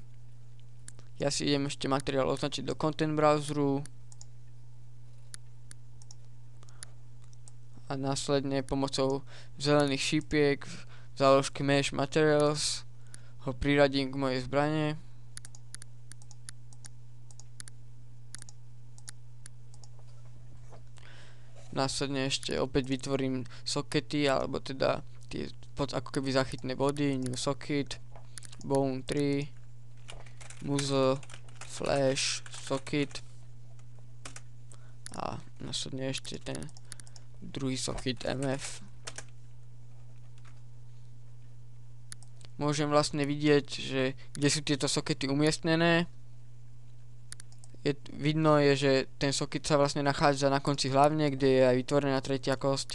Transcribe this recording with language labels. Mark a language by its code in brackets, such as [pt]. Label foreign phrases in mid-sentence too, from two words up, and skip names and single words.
[sk] Ja si idem ešte materiál označiť do [en] content browseru [sk] a následne pomocou zelených šípiek v záložke [en] mesh materials [sk] ho priradím k mojej zbrane. Následne ešte opäť vytvorím sockety, alebo teda tie ako keby záchytné body, [en] new socket, bone 3, muzzle, flash, socket [sk] a následne ešte ten druhý socket MF. môžem vlastne vidieť, že kde sú tieto sokety umiestnené. Vidno je, že ten soket sa vlastne nachádza na konci hlavne, kde je aj vytvorená tretia kosť.